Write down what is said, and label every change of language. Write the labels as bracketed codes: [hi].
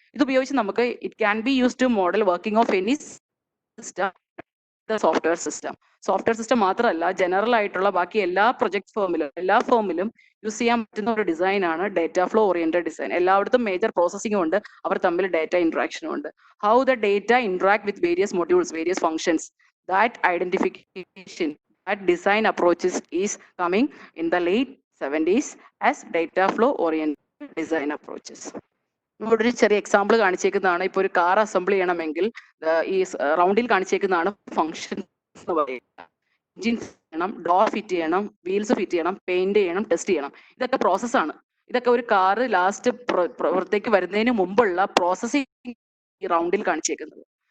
[ml] ഇത് ഉപയോഗിച്ച് നമുക്ക് [en] it can be use to model working of any system, [ml] software system മാത്രമല്ല, ജനറൽ ആയിട്ടുള്ള ബാക്കി എല്ലാ ഫേമിലും യൂസ് ചെയ്യാൻ പറ്റുന്ന ഒരു ഡിസൈൻ ആണ് ഡേറ്റ ഫ്ലോ ഓറിയന്റഡ് ഡിസൈൻ. എല്ലായിടത്തും മേജർ പ്രോസസ്സിംഗും ഉണ്ട്, അവർ തമ്മിൽ ഡേറ്റ ഇന്ററാക്ഷനും ഉണ്ട്. [en] How the data interact with various modules, various functions, that identification, that design approaches is coming in the late 70s as data flow oriented design approaches. [ml] ഇവിടെ ഒരു ചെറിയ example കാണിച്ചേക്കുന്നതാണ്. ഇപ്പോൾ ഒരു car assemble ചെയ്യണമെങ്കിൽ ഈ റൗണ്ടിൽ കാണിച്ചേക്കുന്നതാണ് ഫങ്ഷൻ എന്ന് പറയുക. എഞ്ചിൻ ചെയ്യണം, ഡോർ ഫിറ്റ് ചെയ്യണം, വീൽസ് ഫിറ്റ് ചെയ്യണം, പെയിന്റ് ചെയ്യണം, ടെസ്റ്റ് ചെയ്യണം. ഇതൊക്കെ പ്രോസസ്സാണ്. ഇതൊക്കെ ഒരു കാറ് ലാസ്റ്റ് പുറത്തേക്ക് വരുന്നതിന് മുമ്പുള്ള പ്രോസസ്സിംഗ് ഈ റൗണ്ടിൽ കാണിച്ചേക്കുന്നത്.